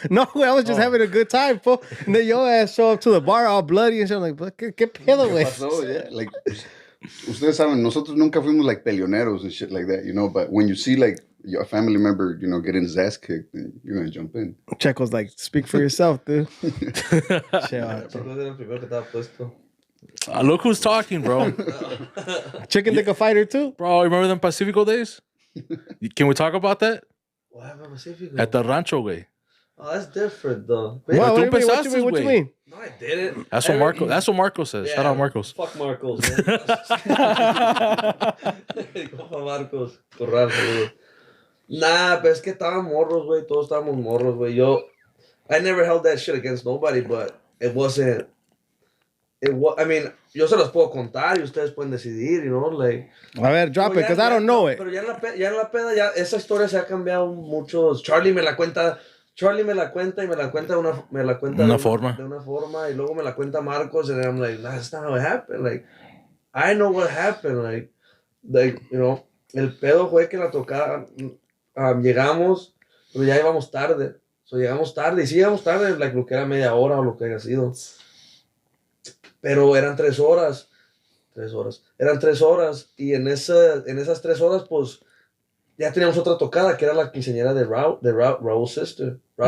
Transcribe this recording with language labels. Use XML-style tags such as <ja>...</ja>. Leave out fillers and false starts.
<en>No, I was just having a good time, fool. And then your ass show up to the bar all bloody and shit. I'm like,</en> <es>¿qué pedo, güey? Pasó,</es> <en>yeah. Like,</en> <es>ustedes saben, nosotros nunca fuimos</es> <en>like</en> <es>peleoneros</es> <en>and shit like that, you know? But when you see like your family member, you know, getting his ass kicked, then you're going to jump in. Checo's like, speak for yourself, dude.</en> <es>Chicos era el primero que estaba puesto.</es> <en>Look who's talking, bro. Chicken Dick a fighter, too? Bro, remember them Pacifico days? Can we talk about that? What happened Pacifico? At the rancho, way. Oh, that's different, though. What</en> <es>tú</es> <en>do you mean?</en> <es>pensaste,</es> <en>What you</en> <es>güey?</es> <en>mean? No, I didn't. That's what Marco says. Shout out Marcos. Fuck Marcos, man.</en> <es>Compa Marcos. Corral, saludos. Nah, pero es que estaban morros, güey. Todos estábamos morros, güey.</es> <en>I never held that shit against nobody, but it wasn't...</en> <es>I mean, yo se los puedo contar y ustedes pueden decidir,</es> <en>you know, like... A ver, drop it, because I don't know it.</en> <es>Pero ya en la peda, ya esa historia se ha cambiado mucho. Charlie me la cuenta y me la cuenta de una forma y luego me la cuenta Marcos</es> <en>and I'm like, nah, that's not how it happened. Like, I know what happened. Like, you know,</en> <es>el pedo fue que la tocada, llegamos, pero ya íbamos tarde. So, llegamos tarde y sí llegamos tarde, like, lo que era media hora o lo que haya sido. Pero eran 3 horas. Eran 3 horas y en esas 3 horas, pues, ya teníamos otra tocada que era la quinceañera de Raul's sister.</es>